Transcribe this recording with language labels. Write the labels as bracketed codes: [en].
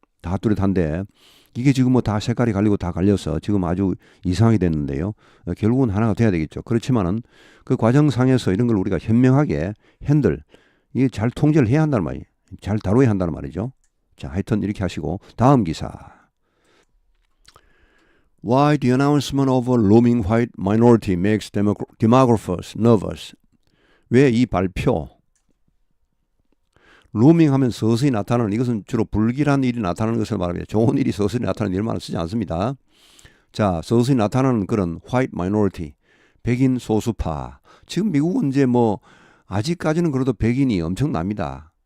[ko] 다 뚜렷한데 이게 지금 뭐 다 색깔이 갈리고 다 갈려서 지금 아주 이상하게 됐는데요. 결국은 하나가 돼야 되겠죠. 그렇지만은 그 과정상에서 이런 걸 우리가 현명하게 이게 잘 통제를 해야 한다는 말이에요. 잘 다뤄야 한다는 말이죠. 자, 하여튼 이렇게 하시고 다음 기사. [en] Why the announcement of a looming white minority makes demographers nervous. [ko] 왜 이 발표, looming 하면 서서히 나타나는, 이것은 주로 불길한 일이 나타나는 것을 말합니다. 좋은 일이 서서히 나타나는 일만은 쓰지 않습니다. 자, 서서히 나타나는 그런 white minority, 백인 소수파. 지금 미국은 이제 뭐 아직까지는 그래도 백인이 엄청납니다.